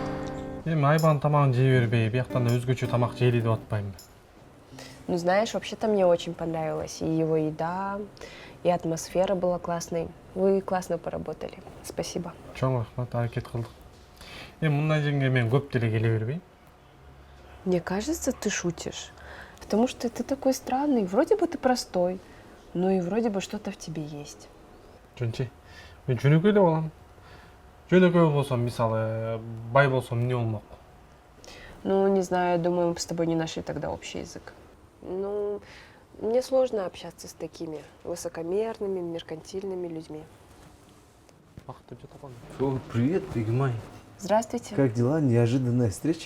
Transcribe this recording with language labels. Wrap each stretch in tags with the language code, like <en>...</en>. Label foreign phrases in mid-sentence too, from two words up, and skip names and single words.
<ky>Эми айбанын тамагын жей бербей, бияктан да өзгөчө тамак жейли деп атпаймынбы.</ky> <ru>Ну, знаешь, вообще-то мне очень понравилось. И его еда, и атмосфера была классной. Вы классно поработали. Спасибо.</ru> <ky>Чоң рахмат, аракет кылдык. Эми мындай жерге мен көп деле келе бербейм.</ky> <ru>Мне кажется, ты шутишь. Потому что ты такой странный. Вроде бы ты простой, но и вроде бы что-то в тебе есть.</ru> <ky>Жөнчи, мен жөнөкөй эле болом. Жөнөкөй болсом, мисалы, бай болсом эмне болмок?</ky> <ru>Ну, не знаю, думаю, мы с тобой не нашли тогда общий язык. Ну, мне сложно общаться с такими высокомерными, меркантильными людьми. О, привет, Бигмай. Здравствуйте. Как дела? Неожиданная встреча.</ru>